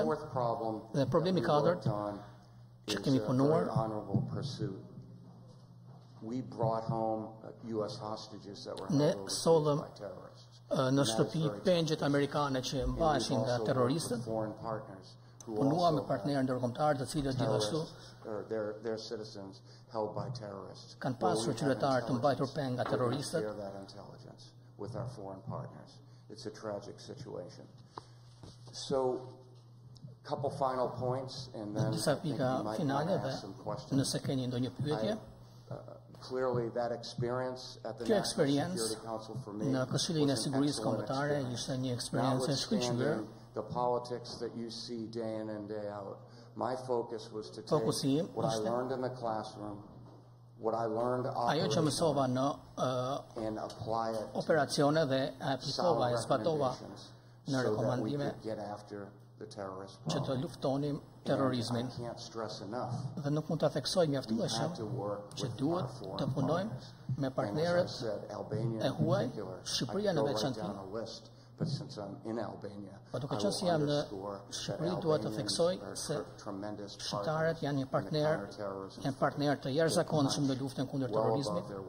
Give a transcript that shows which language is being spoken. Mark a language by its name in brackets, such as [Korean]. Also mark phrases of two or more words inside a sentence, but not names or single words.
[Albanian] Dhe problemi katërt që kemi punuar, ne sollëm në shtëpi pengjet amerikane që mbaheshin nga terroristët. Punuam me partnerë ndërkombëtar të cilët gjithashtu kanë pasur qytetarë të mbajtur peng nga terroristët. [English] It's a tragic situation. So, couple final points, and then [Albanian] disa pika finale dhe nëse keni ndonjë pyetje. [English] Clearly, that experience at the [Albanian] Kjo [English] National [Albanian] eksperiencë [English] Security Council for me [Albanian] në Këshillin e [English] was an [Albanian] Sigurisë [English] excellent [Albanian] Kombëtare [English] experience. [Albanian] ishte një eksperiencë e shkëlqyer. [English] Notwithstanding the politics that you see day in and day out, my focus was to take [Albanian] Fokusi im [English] what I [Albanian] ishte [English] learned in the classroom, what I learned [Albanian] ajo që mësova në [English] and apply it [Albanian] operacione dhe aplikova e zbatova në [English] so that we [Albanian] rekomandime [English] could get after the terrorist [Albanian] që të [English] problem. [Albanian] luftonim terrorizmin. [English] And I can't stress enough. [Albanian] Dhe nuk mund ta theksoj mjaftueshëm që duhet të punojmë me partnerët e huaj, Shqipëria në veçantë. Po duke qenë se jam në Shqipëri, duhet të theksoj se shqiptarët janë një partner të jashtëzakonshëm në luftën kundër terrorizmit.